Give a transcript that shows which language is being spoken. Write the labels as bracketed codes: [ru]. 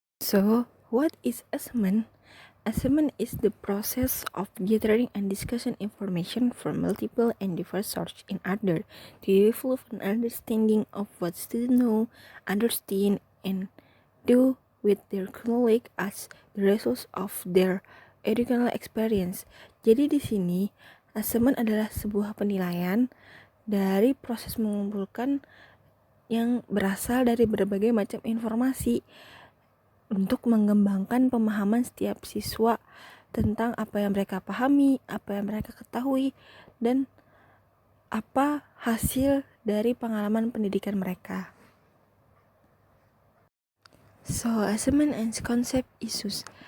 [en] So, what is assessment? Assessment is the process of gathering and discussing information from multiple and diverse sources in order to develop an understanding of what students know, understand, and do with their knowledge as the result of their educational experience. [id] Jadi di sini, assessment adalah sebuah penilaian dari proses mengumpulkan yang berasal dari berbagai macam informasi untuk mengembangkan pemahaman setiap siswa tentang apa yang mereka pahami, apa yang mereka ketahui, dan apa hasil dari pengalaman pendidikan mereka. [en] So, assessment and concept issues.